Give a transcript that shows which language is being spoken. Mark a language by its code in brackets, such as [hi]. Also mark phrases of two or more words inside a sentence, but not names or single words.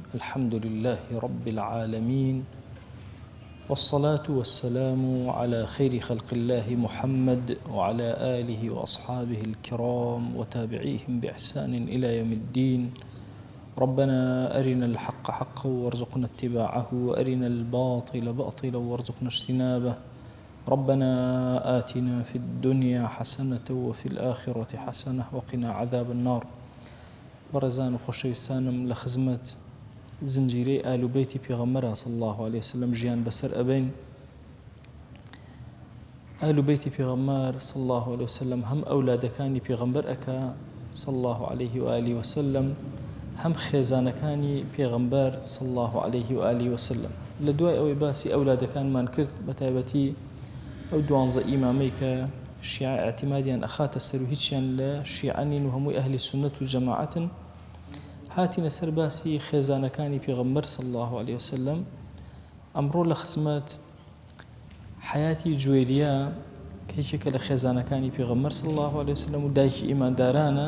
[ar] الحمد لله رب العالمين، والصلاة والسلام على خير خلق الله محمد وعلى آله وأصحابه الكرام وتابعيهم بإحسان إلى يوم الدين. ربنا أرنا الحق حقا وارزقنا اتباعه، وأرنا الباطل باطلا وارزقنا اجتنابه. ربنا آتنا في الدنيا حسنة وفي الآخرة حسنة وقنا عذاب النار. [ckb] بەڕێزان و خۆشەویستانم لە خزمەت زنجیرەی ئال و بەیتی پێغەمبەر [ar] صلی الله عليه وسلم [ckb] ژیان بەسەر ئەبین. ئال و بەیتی پێغەمبەر [ar] صلی الله عليه وسلم [ckb] هەم ئەولادەکانی پێغەمبەر ئەکا [ar] صلی الله عليه وآله وسلم، [ckb] هەم خێزانەکانی پێغەمبەر [ar] صلی الله عليه وآله وسلم. [ckb] لە دوای ئەوەی باسی ئەولادەکانمان کرد، بەتایبەتی ئەو 12 ئیمامەی کە شیعە اعتمادیان ئەخاتە سەر و هیچیان لە شیعە نین و هەمووی ئەهلی سنەت و جەماعەتن، هاتینە سەر باسی خێزانەکانی پێغەمبەر [ar] صلی الله عليه وسلم. [ckb] ئەمڕۆ لە خزمەت حیاتی جوێریە کە یەکێکە لە خێزانەکانی پێغەمبەر [ar] صلی الله عليه وسلم [ckb] و دایکی ئیماندارانە.